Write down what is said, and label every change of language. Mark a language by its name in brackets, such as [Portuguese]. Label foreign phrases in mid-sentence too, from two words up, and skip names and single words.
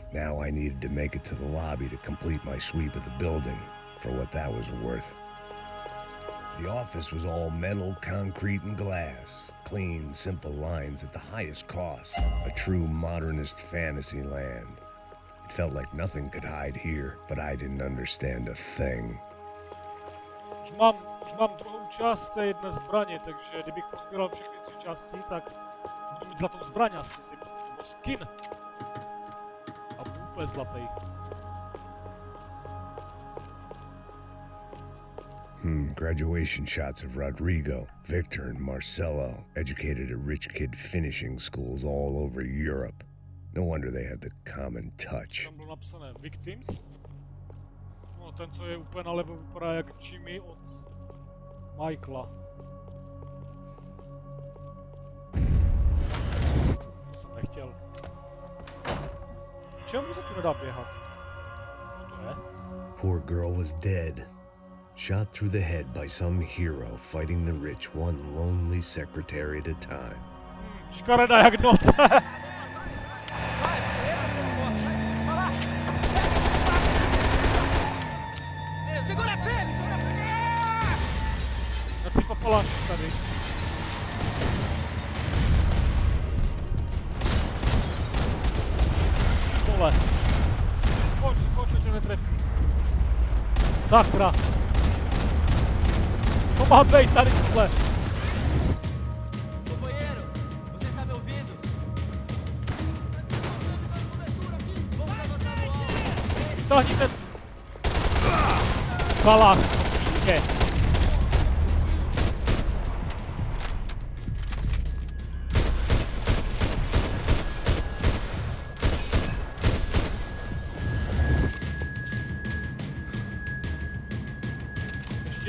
[English] Now I needed to make it to the lobby to complete my sweep of the building, for what that was worth. The office was all metal, concrete, and glass. Clean, simple lines at the highest cost. A true modernist fantasy land. It felt like nothing could hide here, but I didn't understand a thing. [Czech] Už mám druhou část té jedné zbraně, takže kdybych pozbíral všechny 3 části, tak budu mít zlatou zbraň asi si myslím, nebo skin. A budu úplně zlatý. [English] Graduation shots of Rodrigo, Victor, and Marcelo, educated at rich kid finishing schools all over Europe. No wonder they had the common touch. [Czech] Tam bylo napsané Victims. No, ten, co je úplně nalevo, vypadá jak Jimmy od Michaela. To jsem nechtěl. Čemu se tu nedá běhat? Co to je? [English] Poor girl was dead. Shot through the head by some hero fighting the rich one lonely secretary at a time. [Czech] Škaredá jak noc. [Portuguese] Segura firme! Segura firme! [Czech] Já si popalám tady. Vole. Skoč, tě netrefí. Sakra. To má být tady tohle. [Portuguese] Companheiro, você está me ouvindo? Vamos avançar no alto. [Czech] Stáhni ten... Kalák, píště. Ještě...